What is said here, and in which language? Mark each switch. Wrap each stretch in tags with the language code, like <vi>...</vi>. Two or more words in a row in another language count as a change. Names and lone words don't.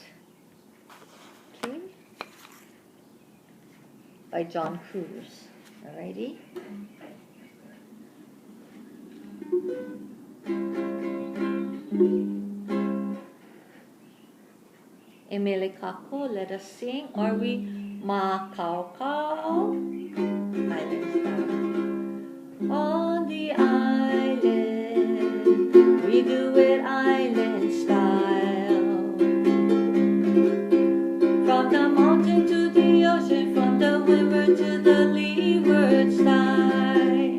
<en>Okay. By John Cruz. Alrighty. Emelikako, let us sing. Are we ma kau kau? Island style. On the island, we do it island style. From the mountain to the ocean, from the windward to the leeward side.</en>